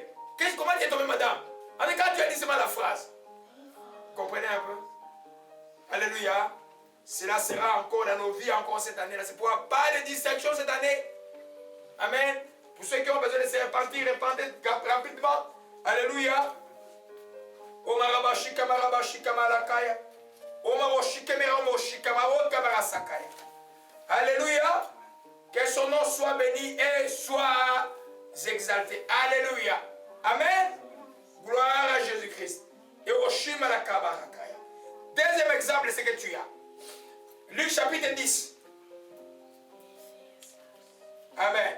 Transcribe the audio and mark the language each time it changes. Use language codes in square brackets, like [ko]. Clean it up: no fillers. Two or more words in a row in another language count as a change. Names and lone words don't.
[fr] Comment tu es tombé, madame? En tout cas, tu as dit seulement la phrase. Vous comprenez un peu? Alléluia. Cela sera encore dans nos vies, encore cette année-là. C'est pourquoi pas de distinction cette année. Amen. Pour ceux qui ont besoin de se repentir, répandez rapidement. Alléluia. Omarabashika marabashika malakaya. Omaroshike meramoshika maroka barasakaya. Alléluia. Que son nom soit béni et soit exalté. Alléluia. Amen. Gloire à Jésus-Christ. Et Oshima la kabarakaya. Deuxième exemple, c'est que tu as. Luc chapitre 10. Amen.